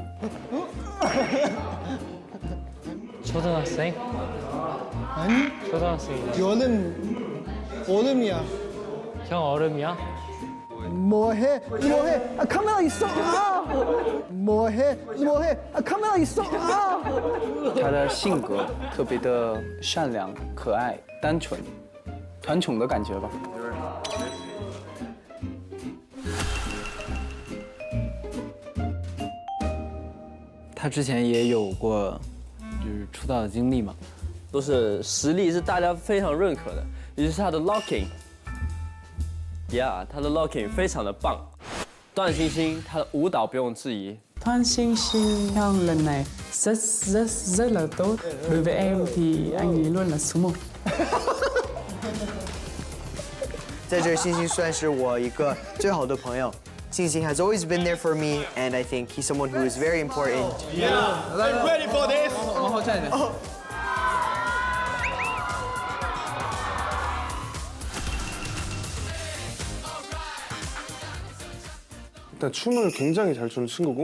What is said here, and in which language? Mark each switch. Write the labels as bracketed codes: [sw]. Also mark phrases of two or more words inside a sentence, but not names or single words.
[ko] 초등학생? 아니? 초등학생이야. 너는 얼음이야. 형 얼음이야? 뭐해? 아, 카메라 있어. 아! 뭐해? 아, 카메라 있어. 아! [zh] 他的性格特别的善良、可爱、单纯，团宠的感觉吧。他之前也有过就是出道的经历嘛，都是实力是大家非常认可的，尤其是他的 locking。他的 locking 非常的棒。段星星，他的舞蹈不用质疑。 [vi] Thoan Sinh Sinh Hyun lần này rất là tốt. Đối với em thì anh ấy luôn là số 1. [zh] 在这星星算是我一个最好的朋友， [en] Xing Xing has always been there for me, and I think he's someone who is very important. I'm ready for this. [zh] 往后站一点。 [ko] 일단 춤을 굉장히 잘 추는 친구고,